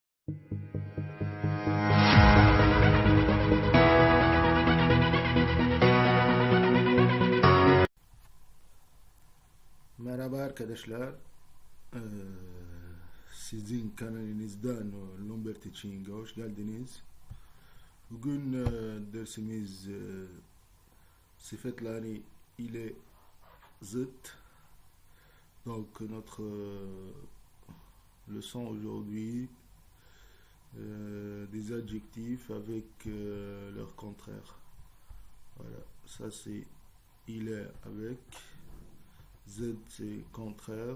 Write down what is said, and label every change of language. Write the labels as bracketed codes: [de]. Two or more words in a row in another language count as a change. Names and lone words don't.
[tr] Merhaba arkadaşlar. Sizin kanalınızdan Lomber Teaching'e hoş geldiniz. Bugün dersimiz sıfatları ile zıt. [fr] Donc notre leçon aujourd'hui des adjectifs avec leur contraire. Voilà, ça c'est il est avec. Z c'est contraire.